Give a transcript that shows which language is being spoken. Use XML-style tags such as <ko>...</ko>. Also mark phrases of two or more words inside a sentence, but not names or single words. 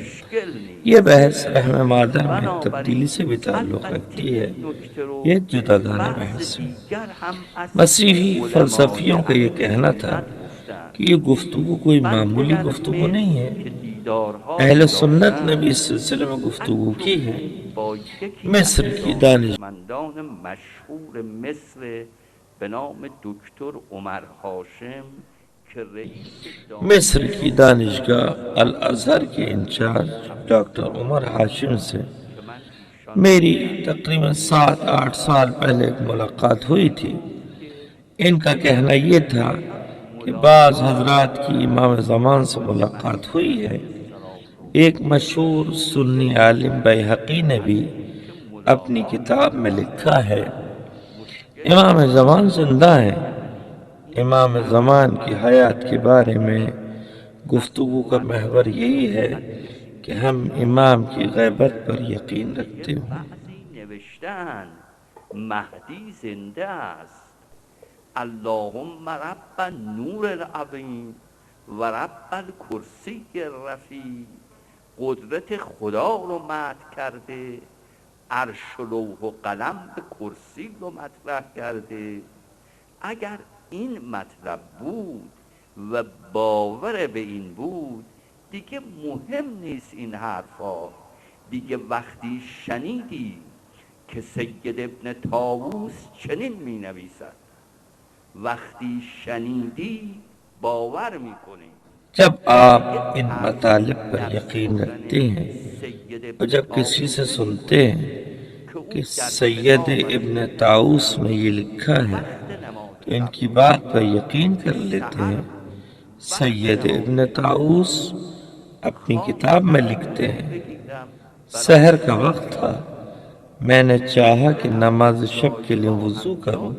<ur>یہ بحث رحم مادر میں تبدیلی سے بھی تعلق رکھتی ہے۔ یہ جداگانہ بحث ہے۔ مسیحی فلسفیوں کا یہ کہنا تھا کہ یہ گفتگو کوئی معمولی گفتگو نہیں ہے۔ اہل سنت نے بھی اس سلسلے میں گفتگو کی ہے۔ مصر کی</ur> <fa>دانشمندان مشہور مصر به نام دکتر عمر هاشم که رئیس</fa> <ur>مصر کی دانشگاہ الازہر کے انچارج ڈاکٹر عمر ہاشم سے میری تقریباً 7-8 سال پہلے ایک ملاقات ہوئی تھی۔ ان کا کہنا یہ تھا کہ بعض حضرات کی امام زمان سے ملاقات ہوئی ہے۔ ایک مشہور سنی عالم بیہقی نے بھی اپنی کتاب میں لکھا ہے امام زمان زندہ ہیں۔ امام زمان کی حیات کے بارے میں گفتگو کا محور یہی ہے کہ ہم امام کی غیبت پر یقین رکھتے ہیں۔</ur> <fa>نوشتن مهدی زنده است.</fa> <ar>اللهم رب النور العظیم و رب الکرسی الرفیع.</ar> <fa>قدرت خدا رو مدح کرده. عرش و لوح و قلم به کرسی رو مطرح کرده. اگر این مطلب بود و باور به این بود دیگه مهم نیست این حرفا. دیگه وقتی شنیدی که سید ابن طاووس چنین می نویسد، وقتی شنیدی باور می کنی.</fa> <ur>جب آپ ان مطالب پر یقین رکھتے ہیں اور جب کسی سے سنتے ہیں کہ سید ابن طاووس میں یہ لکھا ہے تو ان کی بات پر یقین کر لیتے ہیں۔ سید ابن طاووس اپنی کتاب میں لکھتے ہیں، سحر کا وقت تھا، میں نے چاہا کہ نماز شب کے لیے وضو کروں۔</ur>